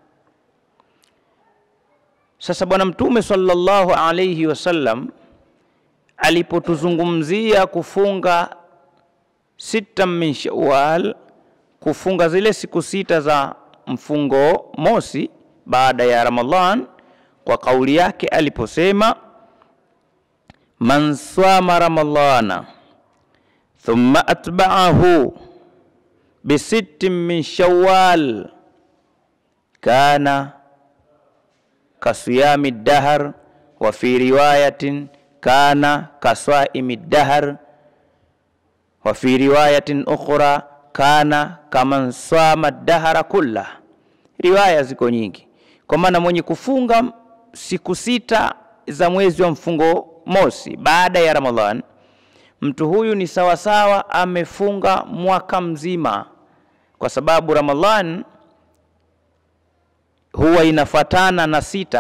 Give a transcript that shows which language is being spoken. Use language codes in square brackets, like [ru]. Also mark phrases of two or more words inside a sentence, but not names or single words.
[sw] Sasa Bwana Mtume [ar] صلى الله عليه وسلم [sw] alipotuzungumzia kufunga sita min Shawwal, kufunga zile siku sita za mfungo mosi baada ya Ramadhan, kwa kauli yake aliposema [ar] من صام رمضان ثم أتبعه بست من شوال كان كصيام الدهر، وفي رواية كان كصائم الدهر، وفي رواية أخرى كان كمن صام الدهر كله. [sw] Riwaya ziko nyingi, kwa maana mwenye kufunga siku sita za mwezi wa mfungo mosi baada ya Ramadhan, mtu huyu ni sawasawa amefunga mwaka mzima, kwa sababu Ramadhan huwa inafatana na sita.